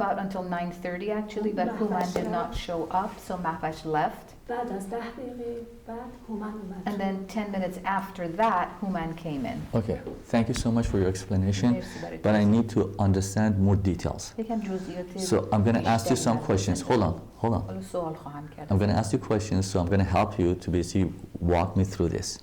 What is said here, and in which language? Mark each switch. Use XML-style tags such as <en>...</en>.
<en>About until 9:30 actually, but Human did not show up, so Mahvash left.</en> <fa>بعد از 10 دقیقه بعد هومن اومد.</fa> <en>And then 10 minutes after that, Human came in. Okay, thank you so much for your explanation, but I need to understand more details.</en> <fa>یکم جزئیات</fa> <en>So I'm going to ask you some questions. Hold on.</en> <fa>حالا سوال خواهم کرد.</fa> <en>I'm going to ask you questions, so I'm going to help you to basically walk me through this.</en>